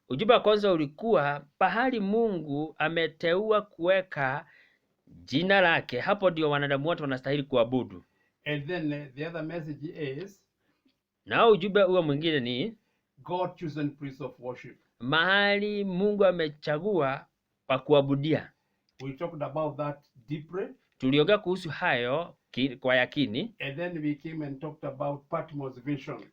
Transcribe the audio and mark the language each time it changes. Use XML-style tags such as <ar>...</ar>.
<sw>Ujumbe wa kwanza ulikuwa pahali Mungu ameteua kuweka jina lake, hapo ndio wanadamu wote wanastahili kuabudu.</sw> <en>And then the other message is,</en> <sw>na ujumbe huo mwingine ni</sw> <en>God chosen place of worship.</en> <sw>Mahali Mungu amechagua pa kuabudia.</sw> <en>We talked about that deeply.</en> <sw>Tuliongea kuhusu hayo kwa yakini.</sw> <en>And then we came and talked about Patmos vision.</en>